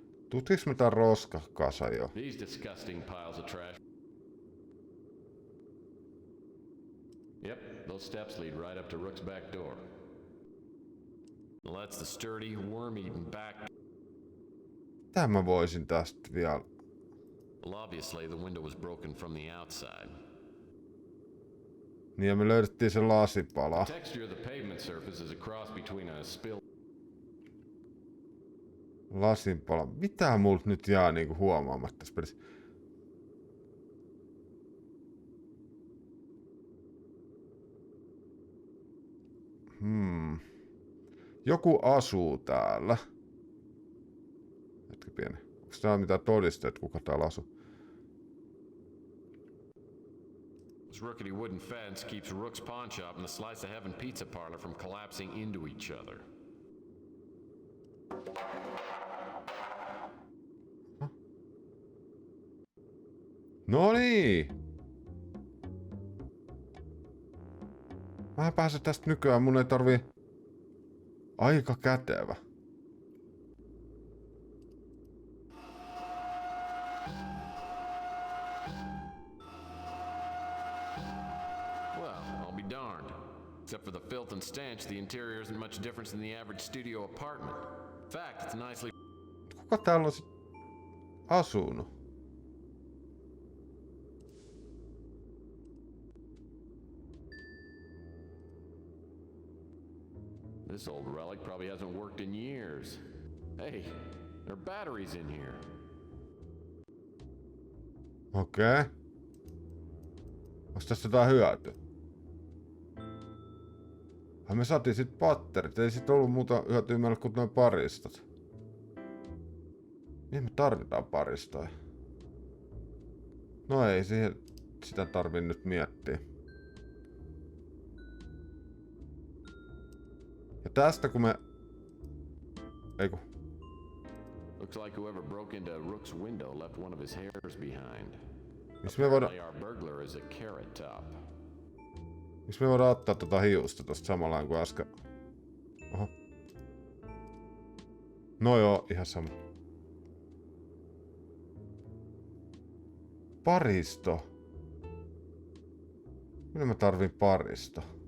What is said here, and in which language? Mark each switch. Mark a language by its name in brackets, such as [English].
[Finnish] Tutkiks me tän roskakasa jo? [English] These disgusting piles of trash. Yep, those steps lead right up to Rook's back door. Well, that's the sturdy, worm-eaten back. [Finnish] Mitä mä voisin tästä vielä? [English] Well, obviously the window was broken from the outside. [Finnish] Niin ja me löydettiin se lasipala. [English] The texture of the pavement surface is a cross between a spill. [Finnish] Lasinpala. Mitä multa nyt jää niinku huomaamatta tässä pelissä? Joku asuu täällä. Hetki pieni. Onks täällä mitään todisteet, kuka täällä asuu? [English] This rickety wooden fence keeps Rook's pawn shop and the Slice of Heaven pizza parlor from collapsing into each other. [Finnish] No niin! Mä pääsen tästä nykyään, mun ei tarvii... Aika kätevä. [English] Well, I'll be darned. Except for the filth and stench, the interior isn't much different than the average studio apartment. In fact, it's nicely... [Finnish] Kuka täällä on sit asunut? [English] This old relic probably hasn't worked in years. Hey, there are batteries in here. [Finnish] Okei. Onks tästä jotain hyötyä? Me saatiin sit patterit, ei sit ollut muuta hyötyä meille kuin noin paristot. Mihin me tarvitaan paristoja? No ei siihen sitä tarvii nyt miettiä. Ja tästä kun me... Eiku. [English] Looks like whoever broke into Rook's window left one of his hairs behind. [Finnish] Missä me voidaan... [English] Our burglar is a carrot top. [Finnish] Missä me voidaan ottaa tota hiusta tosta samalla kuin äsken? Oho. No joo, ihan sama. Paristo. Minä mä tarvin paristo.